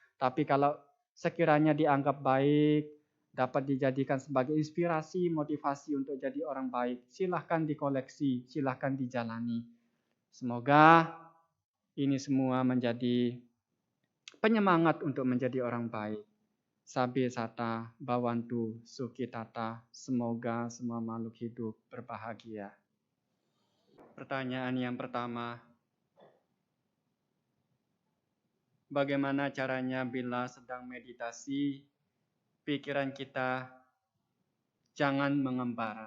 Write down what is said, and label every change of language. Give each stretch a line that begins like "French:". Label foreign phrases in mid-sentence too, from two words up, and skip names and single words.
Indonesian: Tapi kalau sekiranya dianggap baik, dapat dijadikan sebagai inspirasi, motivasi untuk jadi orang baik. Silahkan dikoleksi, silahkan dijalani. Semoga ini semua menjadi penyemangat untuk menjadi orang baik.
Pali: Sabi sata, bawantu, sukitata.
Indonesian: Semoga semua makhluk hidup berbahagia. Pertanyaan yang pertama, bagaimana caranya bila sedang meditasi, pikiran kita jangan mengembara?